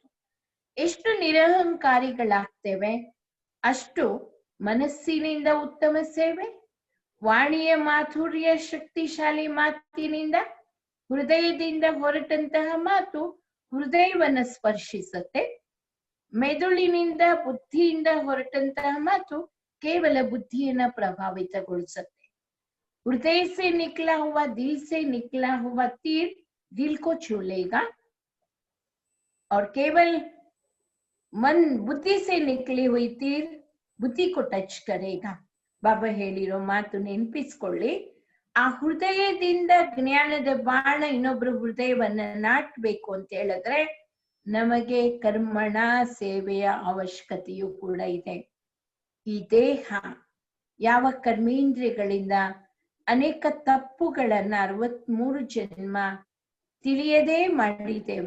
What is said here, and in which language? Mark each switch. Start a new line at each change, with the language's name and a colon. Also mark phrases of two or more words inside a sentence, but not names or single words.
Kannada: ಎಷ್ಟು ನಿರಹಂಕಾರಿಗಳಾಗ್ತೇವೆ ಅಷ್ಟು ಮನಸ್ಸಿನಿಂದ ಉತ್ತಮ ಸೇವೆ, ವಾಣಿಯ ಮಾಧುರ್ಯ ಶಕ್ತಿಶಾಲಿ ಮಾತಿನಿಂದ ಹೃದಯದಿಂದ ಹೊರಟಂತಹ ಮಾತು ಹೃದಯವನ್ನ ಸ್ಪರ್ಶಿಸುತ್ತೆ. ಮೆದುಳಿನಿಂದ ಬುದ್ಧಿಯಿಂದ ಹೊರಟಂತಹ ಮಾತು ಕೇವಲ ಬುದ್ಧಿಯನ್ನ ಪ್ರಭಾವಿತಗೊಳಿಸುತ್ತೆ.
Hindi: हृदय से निकला हुआ दिल से निकला हुआ तीर दिल को छू लेगा और केवल मन बुद्धि से निकली हुई तीर बुद्धि को टच करेगा.
Kannada: ಬಾಬಾ ಹೇಳಿರೋ ಮಾತು ನೆನಪಿಸ್ಕೊಳ್ಳಿ. ಆ ಹೃದಯದಿಂದ ಜ್ಞಾನದ ಬಾಣ ಇನ್ನೊಬ್ರು ಹೃದಯವನ್ನ ನಾಟ್ಬೇಕು ಅಂತ ಹೇಳಿದ್ರೆ ನಮಗೆ ಕರ್ಮಣ ಸೇವೆಯ ಅವಶ್ಯಕತೆಯೂ ಕೂಡ ಇದೆ. ಈ ದೇಹ ಯಾವ ಕರ್ಮೇಂದ್ರಿಯಗಳಿಂದ ಅನೇಕ ತಪ್ಪುಗಳನ್ನ 63 ಜನ್ಮ ತಿಳಿಯದೇ ಮಾಡಿದ್ದೇವೆ.